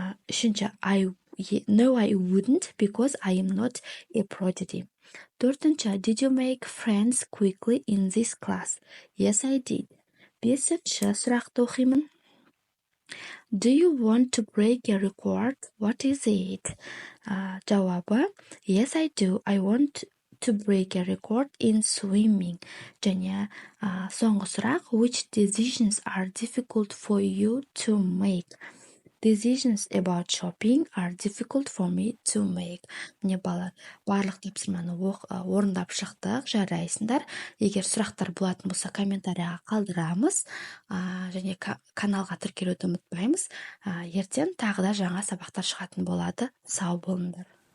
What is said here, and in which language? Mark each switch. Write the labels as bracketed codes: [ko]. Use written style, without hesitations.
[en] Үшінші, no, I wouldn't because I am not a prodigy. Төртінші, did you make friends quickly in this class? Yes, I did. [kk] Бесінші сұрақты оқимын. [en] Do you want to break a record? What is it? Жауабы, yes, I do. I want to break a record in swimming. [kk] Және соңғы сұрақ, [en] which decisions are difficult for you to make? Decisions about shopping are difficult for me to make. [kk] Міне балалар, барлық тапсырманы орындап шықтық, жарайсыңдар. Егер сұрақтар болатын болса, комментарияға қалдырамыз, және каналға тіркелуді ұмытпаймыз. Ертең тағы да жаңа сабақтар шығатын болады. Сау болыңдар.